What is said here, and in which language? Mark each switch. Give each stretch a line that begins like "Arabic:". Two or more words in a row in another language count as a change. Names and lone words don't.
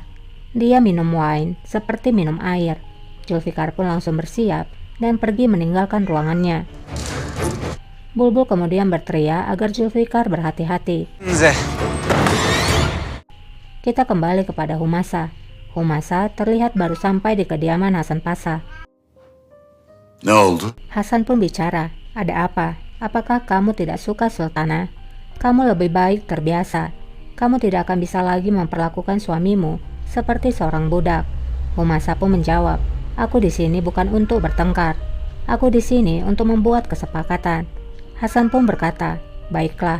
Indonesian: Dia minum wine seperti minum air. Julfikar pun langsung bersiap dan pergi meninggalkan ruangannya. Bulbul kemudian berteriak agar Julfikar berhati-hati. Kita kembali kepada Humasa. Humasa terlihat baru sampai di kediaman Hasan Pasha.
Turkish: Ne oldu?
Indonesian: Hasan pun bicara, ada apa? Apakah kamu tidak suka Sultana? Kamu lebih baik terbiasa. Kamu tidak akan bisa lagi memperlakukan suamimu seperti seorang budak. Humasa pun menjawab, aku di sini bukan untuk bertengkar. Aku di sini untuk membuat kesepakatan. Hasan pun berkata, baiklah.